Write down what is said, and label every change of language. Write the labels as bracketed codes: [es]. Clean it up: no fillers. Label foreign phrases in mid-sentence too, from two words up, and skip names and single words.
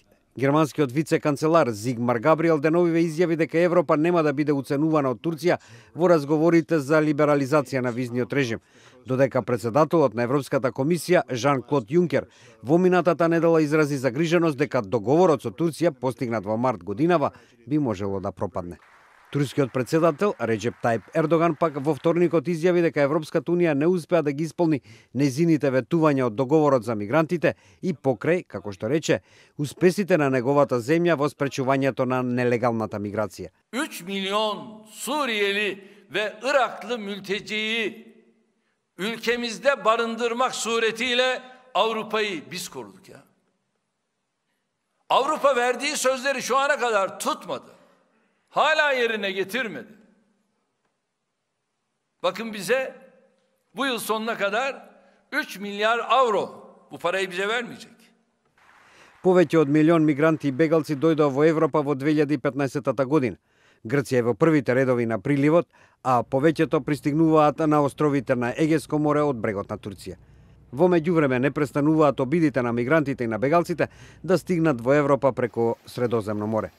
[mk] Германскиот вице-канцелар Зигмар Габриел деновиве изјави дека Европа нема да биде уценувана од Турција во разговорите за либерализација на визниот режим, додека председателот на Европската комисија Жан-Клод Јункер во минатата недела изрази загриженост дека договорот со Турција постигнат во март годинава би можело да пропадне. Турскиот председател Реджеп Тајип Ердоган пак во вторникот изјави дека Европската унија не успеа да ги исполни нејзините ветувања од договорот за мигрантите и покрај, како што рече, успесите на неговата земја во спречувањето на нелегалната миграција. [tr] 3 milyon Suriyeli ve Iraklı mülteciyi ülkemizde barındırmak suretiyle Avrupa'yı biz koruduk ya. Avrupa verdiği sözleri şu ana kadar tutmadı. Hala yerine getirmedi. Bakın bize bu yıl sonuna kadar 3 milyar avro bu parayı bize vermeyecek. [mk] Повеќе од милион мигранти и бегалци дојдоа во Европа во 2015 година. Грција е во првите редови на приливот, а повеќето пристигнуваат на островите на Егејско море од брегот на Турција. Во меѓувреме не престануваат обидите на мигрантите и на бегалците да стигнат во Европа преку Средоземно море.